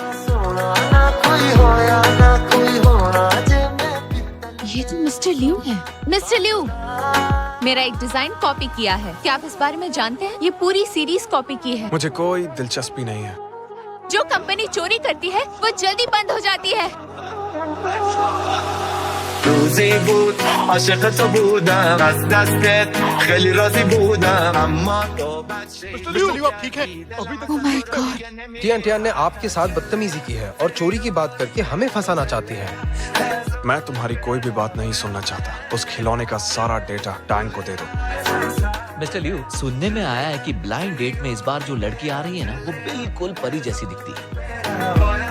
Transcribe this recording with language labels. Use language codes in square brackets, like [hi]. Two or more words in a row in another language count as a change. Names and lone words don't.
[hi] ये तो मिस्टर लियू है। मिस्टर लियू, मेरा एक [en] design copy [hi] किया है। क्या आप इस बारे में जानते हैं? ये पूरी [en] series copy [hi] की है। मुझे कोई दिलचस्पी नहीं है। जो कंपनी चोरी करती है वो जल्दी बंद हो जाती है। [fa] روزی بود عاشق تو بودم از دستت خیلی راضی بودم اما تو [en] Oh my God! [hi] टियान ने आपके साथ बदतमीजी की है और चोरी की बात करके हमें फंसाना चाहती है। मैं तुम्हारी कोई भी बात नहीं सुनना चाहता। उस खिलौने का सारा डेटा टैंक को दे दो। मिस्टर लियू, सुनने में आया है कि [en] blind date [hi] में इस बार जो लड़की आ रही है ना, वो बिल्कुल परी जैसी दिखती है।